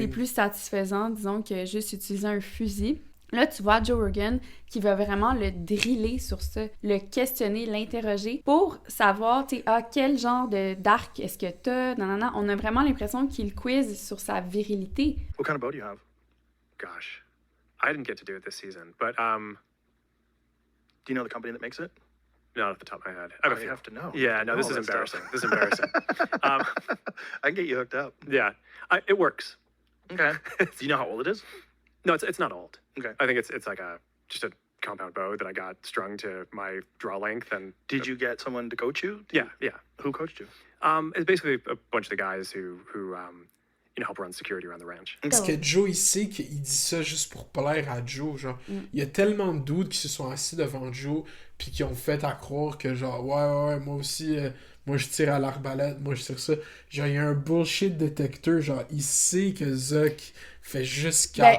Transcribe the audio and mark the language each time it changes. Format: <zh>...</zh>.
<fr>C'est plus satisfaisant, disons, que juste utiliser un fusil. Là, tu vois Joe Rogan qui va vraiment le driller sur ça, le questionner, l'interroger pour savoir, tu sais, quel genre d'arc est-ce que t'as, nanana. On a vraiment l'impression qu'il quiz sur sa virilité.</fr> <en>What kind of bow do you have? Gosh, I didn't get to do it this season, but do you know the company that makes it? Not off the top of my head. You have to know. Yeah, no, this is embarrassing. This is embarrassing. I can get you hooked up. Yeah, it works. Okay. Do you know how old it is? No, it's not old. Okay. I think it's like just a compound bow that I got strung to my draw length. And did you get someone to coach you? Yeah. Who coached you? It's basically a bunch of the guys who help run security around the ranch.</en> <fr>Parce que Joe, il sait qu'il dit ça juste pour plaire à Joe, genre. Il y a tellement de dudes qui se sont assis devant Joe puis qui ont fait à croire que genre ouais, moi aussi moi je tire à l'arbalète, moi je tire ça. Genre il y a un bullshit détecteur, genre il sait que Zuck fait juste</fr>